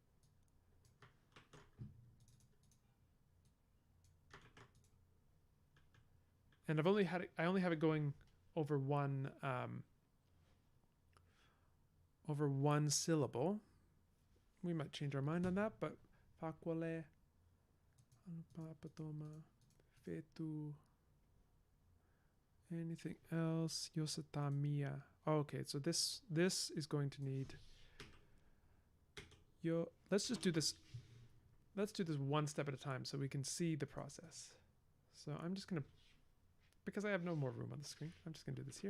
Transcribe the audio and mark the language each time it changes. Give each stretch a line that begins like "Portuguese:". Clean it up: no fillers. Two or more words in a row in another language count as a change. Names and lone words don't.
English: And I only have it going over one syllable. We might change our mind on that, but fakwale, patoma, fetu, anything else? Yosatamia. Okay, so this is going to need let's just do this. Let's do this one step at a time so we can see the process. So I'm just gonna, because I have no more room on the screen, I'm just gonna do this here.